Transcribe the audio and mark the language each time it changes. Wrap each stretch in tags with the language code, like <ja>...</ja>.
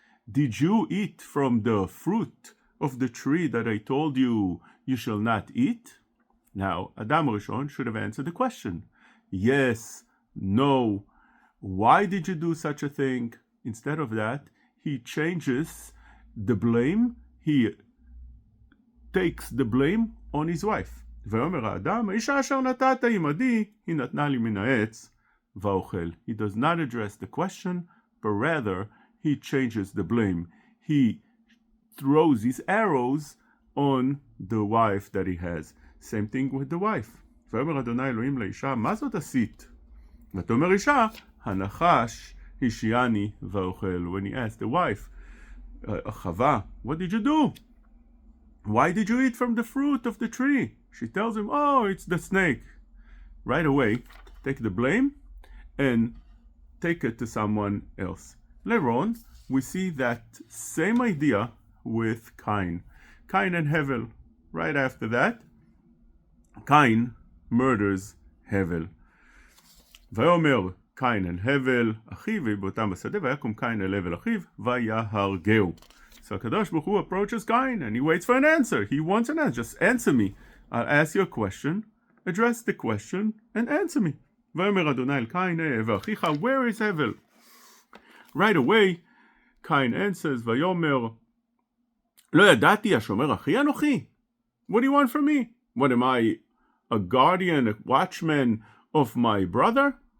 <en>Did you eat from the fruit of the tree that I told you you shall not eat? Now, Adam Rishon should have answered the question. Yes, no. Why did you do such a thing? Instead of that, he changes the blame. He takes the blame on his wife.</en> <he>ואומר האדם, האישה אשר נתת עמדי, היא נתנה לי מן העץ ואוכל.</he> <en>He does not address the question, but rather he changes the blame. He throws his arrows on the wife that he has. Same thing with the wife.</en> <he>ואומר אדוני אלוהים לאישה, מה זאת עשית? ותאמר אישה, הנחש השיעני ואוכל.</he> <en>When he asked the wife, Chava, what did you do? Why did you eat from the fruit of the tree? She tells him, oh, it's the snake. Right away, take the blame and take it to someone else. Later on, we see that same idea with Cain. Cain and Hevel. Right after that, Cain murders Hevel.</en> <he>ויאמר קין אל הבל אחיו באותם בשדה ויקום קין אל הבל אחיו ויהרגהו.</he> <en>So HaKadosh Baruch Hu approaches Cain and he waits for an answer. He wants an answer. Just answer me. I'll ask you a question, address the question, and answer me.</en> <he>ויאמר אדוני אל קין ואחיך,</he> <en>where is Hevel? Right away, Cain answers,</en> <he>ויאמר לא ידעתי השומר אחי אנוכי.</he> <en>What do you want from me? What am I, a guardian, a watchman of my brother?</en>